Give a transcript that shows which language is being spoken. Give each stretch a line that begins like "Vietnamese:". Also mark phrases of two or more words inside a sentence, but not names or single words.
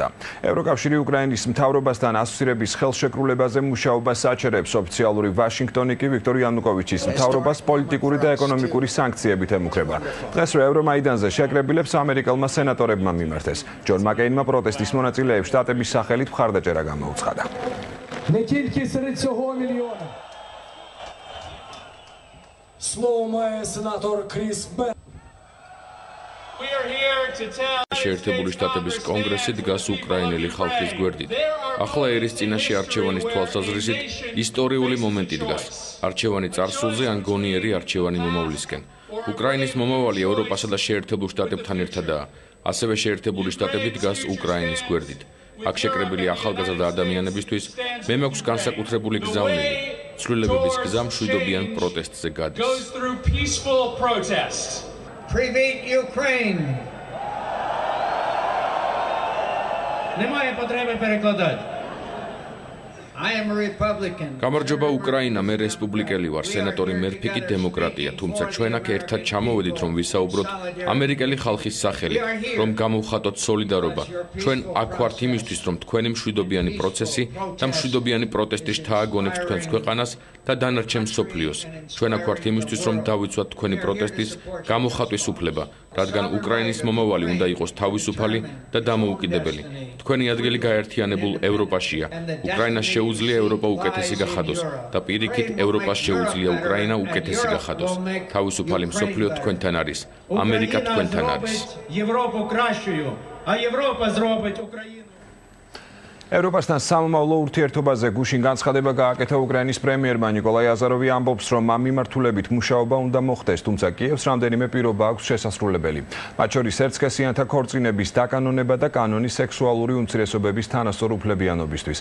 Georgian: ევროკავშირი უკრაინის მთავრობასთან ასოცირების ხელშეკრულებაზე მუშაობას აჩერებს. ოფიციალური ვაშინგტონი კი ვიქტორ იანუკოვიჩის მთავრობას პოლიტიკური და ეკონომიკური სანქციებით ემუქრება. დღეს ევრომაიდანზე შეკრებილებს ამერიკელმა სენატორებმა მიმართეს. ჯონ მაკეინმა პროტესტის მონაწილეებს შტატების სახელით მხარდაჭერა გამოუცხადა.
Ukrainian: Не тільки серед цього мільйона. Слово має сенатор Кріс Бен.
Georgian: შეერთებული შტატების კონგრესი დგას უკრაინელი ხალხის გვერდით. ახლა ერის წინაშე არჩევანის თვალსაზრისით ისტორიული მომენტი დგას. არჩევანი წარსულზე ან გონიერი არჩევანი მომავლისკენ. უკრაინის მომავალი ევროპასა და შეერთებულ შტატებთან ერთადაა. ასევე შეერთებული შტატები დგას უკრაინის გვერდით. აქ შეკრებილი ახალგაზრდა ადამიანებისთვის მე მაქვს განსაკუთრებული გზავნილი. ცვლილებების გზა მშვიდობიან პროტესტზე გადის.
Ukrainian: Привіт, Україна! Немає потреби перекладати.
English: I am a Republican.
Georgian: გამარჯობა უკრაინა, მე რესპუბლიკელი ვარ, სენატორი მერფი კი დემოკრატია, თუმცა ჩვენ აქ ერთად ჩამოვედით, რომ ვისაუბროთ ამერიკელი ხალხის სახელით, რომ გამოვხატოთ სოლიდარობა. ჩვენ აქ ვართ იმისთვის, რომ თქვენი მშვიდობიანი პროცესი და მშვიდობიანი პროტესტი შთააგონებს თქვენს ქვეყანას და დანარჩენ მსოფლიოს. ჩვენ აქ ვართ იმისთვის, რომ დავიცვათ თქვენი პროტესტის გამოხატვის უფლება, რადგან უკრაინის მომავალი უნდა იყოს თავისუფალი და დამოუკიდებელი. თქვენი ადგილი გაერთიანებულ ევროპაშია. უკრაინას შეუძლია ევროპა უკეთესი გახადოს და პირიქით ევროპას შეუძლია უკრაინა უკეთესი გახადოს. თავისუფალი მსოფლიო თქვენთან არის. ამერიკა თქვენთან არის.
Ukrainian: Європу кращою, а Європа зробить Україну.
Georgian: ევროპასთან სამომავლო ურთიერთობაზე გუშინ განცხადება გააკეთა უკრაინის პრემიერმა ნიკოლაი აზაროვი ამბობს, რომ ამ მიმართულებით მუშაობა უნდა მოხდეს, თუმცა კიევს რამდენიმე პირობა აქვს შესასრულებელი. მათ შორის ერთსქესიანთა ქორწინების დაკანონება და კანონი სექსუალური უმცირესობების თანასწორ უფლებიანობისთვის.